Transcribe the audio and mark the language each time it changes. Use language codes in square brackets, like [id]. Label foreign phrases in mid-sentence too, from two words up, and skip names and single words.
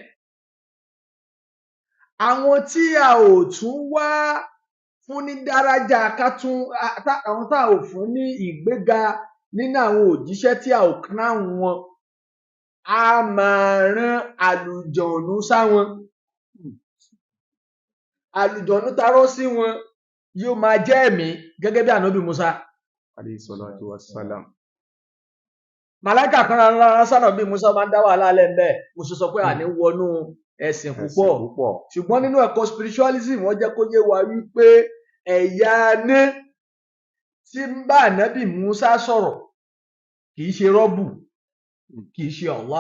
[yo] Àwọn tí a ò tún wá fún ní dárájà àwọn tá ò fún ní ìgbéga nínú àwọn òjíṣẹ́ tí a ò crown wọn. A máa rán àlùjọ̀nú sáwọn. Àlùjọ̀nú tarọ́ sí wọn yóò máa jẹ́ ẹ̀mí gẹ́gẹ́ bí ànábì Musa. [ar] عليه الصلاة والسلام. [yo] Màláíkà kan rán sànábì Musa máa ń dá wàhálà lẹ́ńbẹ̀. Mo ṣe sọ pé àní wọnú ẹ̀sìn púpọ̀. Ṣùgbọ́n nínú ẹ̀kọ́ spiritualism wọ́n jẹ́ kó yé wa wípé ẹ̀yà ní tí ń bá ànábì Musa sọ̀rọ̀ kì í ṣe rọ́bù, kì í ṣe Allah.